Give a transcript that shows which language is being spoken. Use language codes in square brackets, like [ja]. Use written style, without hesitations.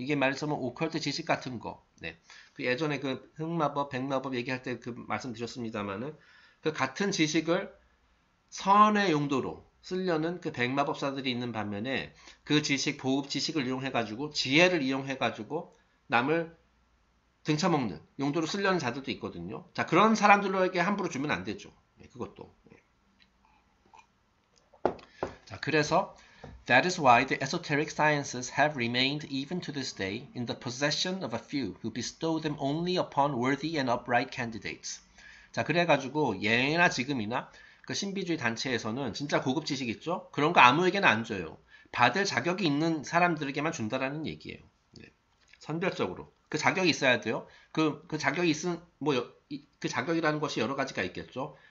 [ko] 이게 말하자면 오컬트 지식 같은 거. 네. 그 예전에 그 흑마법, 백마법 얘기할 때 그 말씀드렸습니다만은 그 같은 지식을 선의 용도로 쓰려는 그 백마법사들이 있는 반면에 그 지식, 보급 지식을 이용해가지고 지혜를 이용해가지고 남을 등쳐먹는 용도로 쓰려는 자들도 있거든요. 자, 그런 사람들에게 함부로 주면 안 되죠. 네, 그것도. 자, 그래서 [en] That is why the esoteric sciences have remained even to this day in the possession of a few who bestow them only upon worthy and upright candidates. [ko] 자, 그래가지고 예나 지금이나 그 신비주의 단체에서는 진짜 고급 지식 있죠? 그런 거 아무에게나 안 줘요. 받을 자격이 있는 사람들에게만 준다라는 얘기예요. 네. 선별적으로. 그 자격이 있어야 돼요. 그 자격이 있은, 그 자격이라는 것이 여러 가지가 있겠죠.